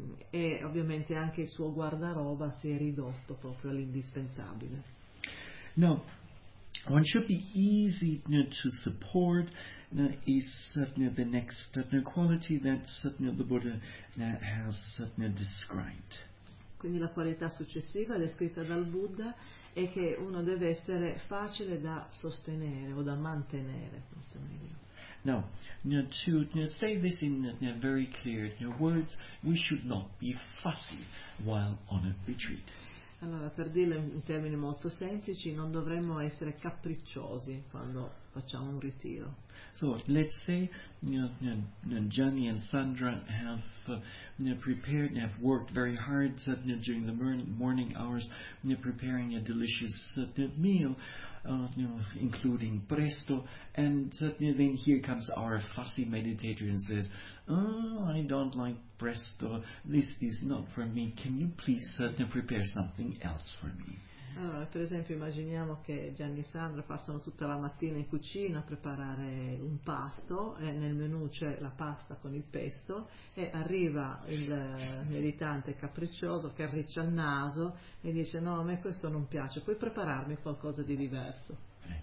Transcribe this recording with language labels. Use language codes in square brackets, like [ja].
[it] E ovviamente anche il suo guardaroba si è ridotto proprio all'indispensabile. [en] No, one should be easy to support. Is certainly the next quality that certainly the Buddha has certainly described. [it] Quindi la qualità successiva descritta dal Buddha è che uno deve essere facile da sostenere o da mantenere, forse meglio. [en] Now, to say this in very clear words, we should not be fussy while on a retreat. [it] Allora, per dirlo in termini molto semplici, non dovremmo essere capricciosi quando facciamo un ritiro. [en] So, let's say Gianni and Sandra have prepared, have worked very hard during the morning hours preparing a delicious meal, including presto, and then here comes our fussy meditator and says, oh, I don't like presto, this is not for me, can you please prepare something else for me? [it] Allora, per esempio, immaginiamo che Gianni e Sandra passano tutta la mattina in cucina a preparare un pasto, e nel menù c'è la pasta con il pesto, e arriva il meditante capriccioso che arriccia il naso e dice, no, a me questo non piace, puoi prepararmi qualcosa di diverso.